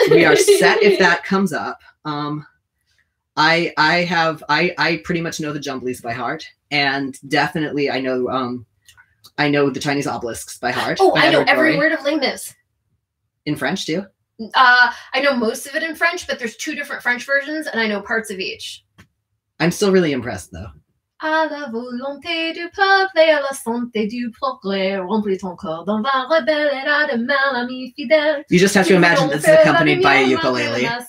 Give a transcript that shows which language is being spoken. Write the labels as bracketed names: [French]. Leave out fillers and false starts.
[English] We are set if that comes up. I pretty much know the Jumblies by heart, and definitely I know the Chinese obelisks by heart. Oh, I know every word of Les Mis. In French too? I know most of it in French, but there's 2 different French versions, and I know parts of each. I'm still really impressed, though. [French] À la volonté du peuple et à la santé du progrès, remplis ton corps d'un vin rebelle et à de mal ami fidèle. [English] You just have to imagine this is accompanied by a ukulele.